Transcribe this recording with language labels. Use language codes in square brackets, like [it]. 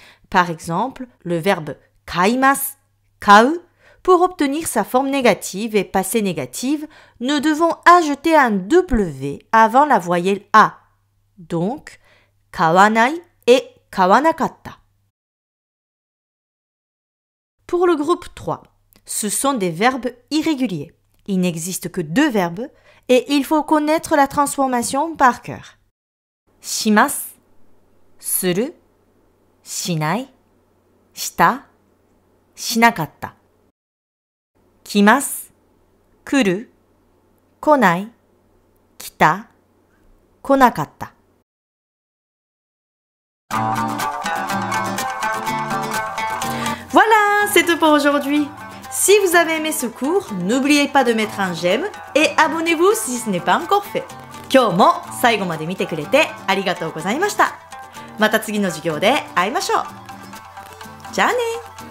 [fr] Par exemple, le verbe kaimasu, kau, pour obtenir sa forme négative et passée négative, nous devons ajouter un W avant la voyelle A, donc kawanai et kawanakatta. Pour le groupe 3, Ce sont des verbes irréguliers. Il n'existe que 2 verbes et il faut connaître la transformation par cœur. [ja] します、する、しない、した、しなかった。来ます、来る、来ない、来た、来なかった。 [fr] Voilà, c'est tout pour aujourd'hui. Si vous avez aimé ce cours, n'oubliez pas de mettre un j'aime et abonnez-vous si ce n'est pas encore fait. [ja] 今日も最後まで見てくれてありがとうございました。また次の授業で会いましょう。じゃあね。